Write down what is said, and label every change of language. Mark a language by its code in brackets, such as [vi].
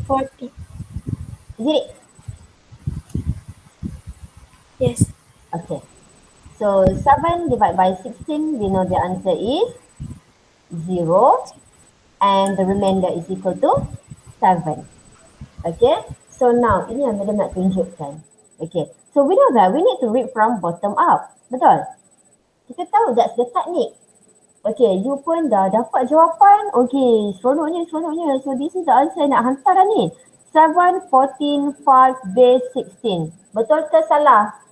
[en] 40. Is it? Yes. Okay. So 7 divided by 16, we know the answer is 0 and the remainder is equal to 7. Okay. So now [ms] ini yang madam nak tunjukkan. Okay. [en] So we know that we need to read from bottom up. [ms] Betul? Kita tahu [en] that's the technique. [ms] Okay, you pun dah dapat jawapan. [en] Okay, [ms] seronoknya. [en] So this is the answer [ms] nak hantar dah ni. 7, 14, 5 base 16. Betul ke salah?